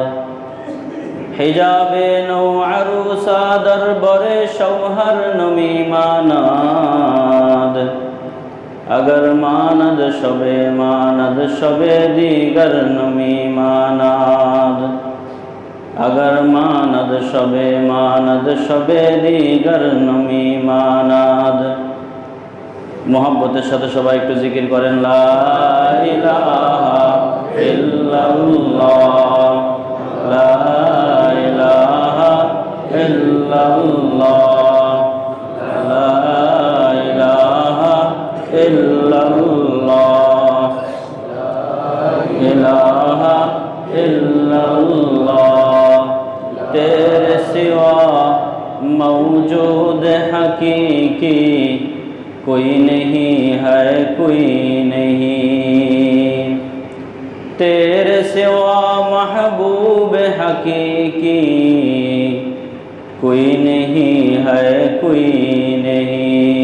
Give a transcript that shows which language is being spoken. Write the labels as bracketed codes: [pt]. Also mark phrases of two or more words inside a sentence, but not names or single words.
[fa] حجاب نو عروسا در بر شوہر نمی ماناد. اگر ماند شبے ماند شبے دیگر نمی ماناد. اگر ماند شبے ماند شبے دیگر نمی ماناد. [bn] মোহাব্বতের সাথে সবাই একটু জিকির করেন: [ar] لا إله إلا الله، لا إله إلا الله، لا إله إلا الله، لا إله إلا الله. [hi] तेरे सिवा मौजूद हकीकी कोई नहीं है, कोई नहीं। तेरे सिवा महबूब हकीकी कोई नहीं है, कोई नहीं।